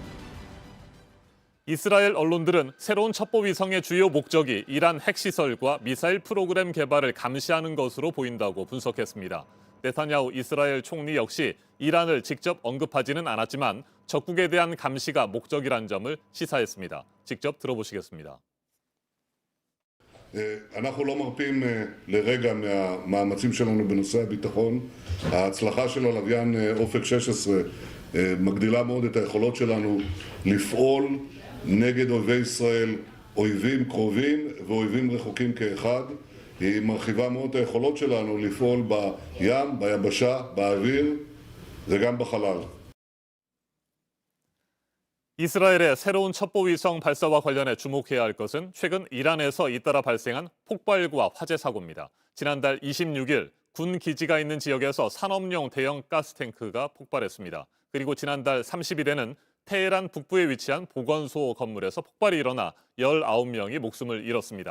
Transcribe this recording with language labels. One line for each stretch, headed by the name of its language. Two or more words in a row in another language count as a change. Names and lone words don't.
Korean: 이스라엘 언론들은 새로운 첩보 위성의 주요 목적이 이란 핵시설과 미사일 프로그램 개발을 감시하는 것으로 보인다고 분석했습니다. 네타냐후 이스라엘 총리 역시 이란을 직접 언급하지는 않았지만 적국에 대한 감시가 목적이란 점을 시사했습니다. 직접 들어보시겠습니다.
Hebrew: אנחנו לא מרפים לרגע מהמאמצים שלנו בנושא הביטחון. ההצלחה של הלוויין אופק 16 מגדילה מאוד את היכולות שלנו לפעול נגד אויבי ישראל, אויבים קרובים ואויבים רחוקים כאחד. היא מרחיבה מאוד את היכולות שלנו לפעול בים, ביבשה, באוויר וגם בחלל.
Korean: 이스라엘의 새로운 첩보위성 발사와 관련해 주목해야 할 것은 최근 이란에서 잇따라 발생한 폭발과 화재 사고입니다. 지난달 26일 군 기지가 있는 지역에서 산업용 대형 가스탱크가 폭발했습니다. 그리고 지난달 30일에는 테헤란 북부에 위치한 보건소 건물에서 폭발이 일어나 19명이 목숨을 잃었습니다.